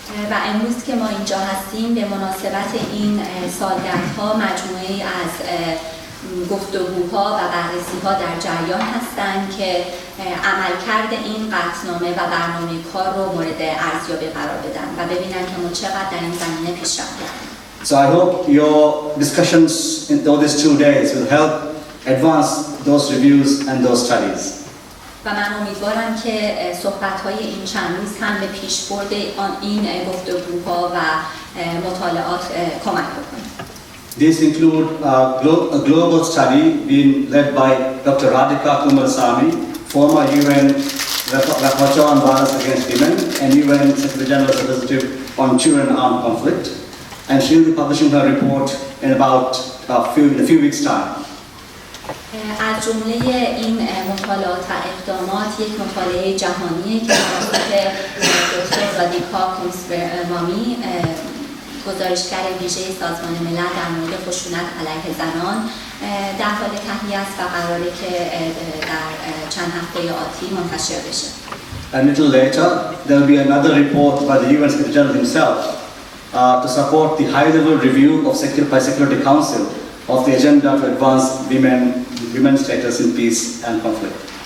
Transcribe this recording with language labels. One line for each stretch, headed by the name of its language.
Persian: و امروز که ما اینجا هستیم به مناسبت این سالگردها مجموعه‌ای از گفتگوها و بررسی‌ها در جریان هستند که عملکرد این قطعنامه و برنامه کار رو مورد ارزیابی قرار بدن و ببینن که ما چقدر در این زمینه پیشرفت کردیم.
English: So I hope your discussions in those 2 days will help advance those reviews and those studies.
Persian: و من امیدوارم که صحبت‌های این چند روز هم به پیشبرد این گفتگوها و مطالعات کمک بکنه.
English: These include a global study being led by Dr. Radhika Kumarasamy, former UN Rapporteur on Violence Against Women and UN Secretary General's Representative on Children and Armed Conflict, and she will be publishing her report in about a few weeks' time.
Persian: از جمله این مطالعات و اقدامات یک مطالعه جهانیه که توسط دکتر رادیکا کوماراسامی گزارشگر ویژه سازمان ملل در مورد خشونت علیه زنان در حال تهیه است و قراره که در چند هفته آتی منتشر بشه.
English: A little later, there will be another report by the UN Secretary General himself to support the high-level review of Security Council of the agenda to advance women's status in peace and conflict.